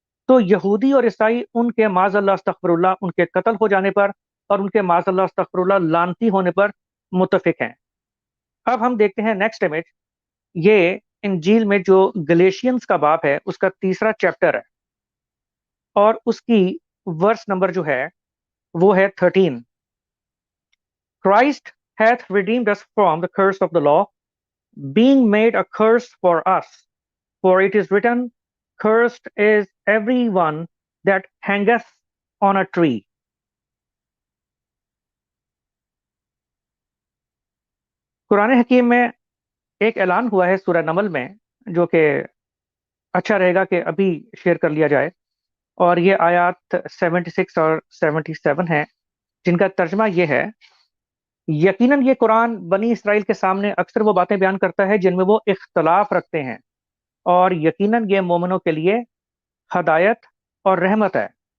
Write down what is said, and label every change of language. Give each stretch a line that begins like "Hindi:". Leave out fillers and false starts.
Hindi: तो यहूदी और ईसाई उनके माज़अल्लाह अस्तगफिरुल्लाह उनके कत्ल हो जाने पर और उनके माज़अल्लाह अस्तगफिरुल्लाह लानती होने पर मुत्तफिक हैं। अब हम देखते हैं नेक्स्ट इमेज। ये इंजील में जो गलेशियंस का बाब है उसका तीसरा चैप्टर है, और उसकी वर्स नंबर जो है वो है 13।
English: Christ hath redeemed us from the curse of the law, being made a curse for us. For it is written, Cursed is everyone that hangeth on a tree.
Hindi: Quran हकीम में एक ऐलान हुआ है सूरह नमल में, जो कि अच्छा रहेगा कि अभी शेयर कर लिया जाए। और ये आयत 76 और 77 है, जिनका तर्जमा ये है, यकीनन ये कुरान बनी इसराइल के सामने अक्सर वो बातें बयान करता है जिनमें वो इख्तलाफ रखते हैं, और यकीनन ये मोमिनों के लिए हदायत और रहमत है।